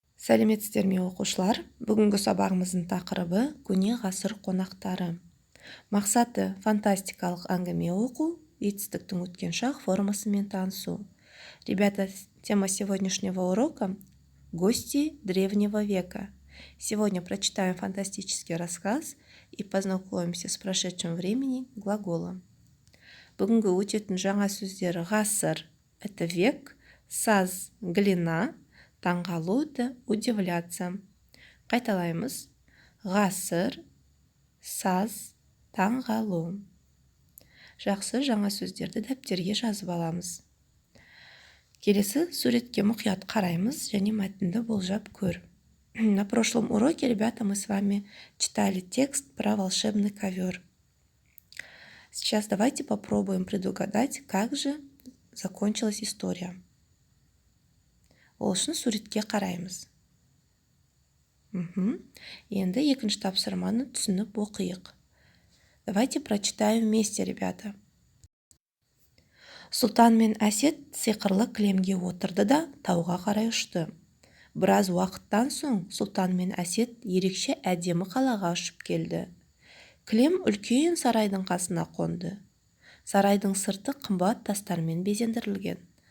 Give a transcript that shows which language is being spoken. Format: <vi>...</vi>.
<kk>Сәлеметсіздер ме оқушылар? Бүгінгі сабағымыздың тақырыбы көне ғасыр қонақтары. Мақсаты фантастикалық әңгіме оқу, етістіктің өткен шақ формасымен танысу.</kk> <ru>Ребята, тема сегодняшнего урока – гости древнего века. Сегодня прочитаем фантастический рассказ и познакомимся с прошедшим времени глаголом.</ru> <kk>Бүгінгі өтетін жаңа сөздері ғасыр –</kk> <ru>это век,</ru> <kk>саз – глина, таңғалу –</kk> <ru>это удивляться.</ru> <kk>Қайталаймыз. Ғасыр, саз, таңғалу. Жақсы, жаңа сөздерді дәптерге жазып аламыз. Келесі суретке мұқият қараймыз және мәтінді болжап көр.</kk> <ru>На прошлом уроке, ребята, мы с вами читали текст про волшебный ковер. Сейчас давайте попробуем предугадать, как же закончилась история.</ru> <kk>Ол үшін суретке қараймыз. Енді екінші тапсырманы түсініп оқиық.</kk> <ru>Давайте прочитаем вместе, ребята.</ru> <kk>Сұлтан мен Әсет сиқырлы кілемге отырды да тауға қарай ұшты. Біраз уақыттан соң Сұлтан мен Әсет ерекше әдемі қалаға ұшып келді. Кілем үлкен сарайдың қасына қонды. Сарайдың сырты қымбат тастармен безендірілген.</kk>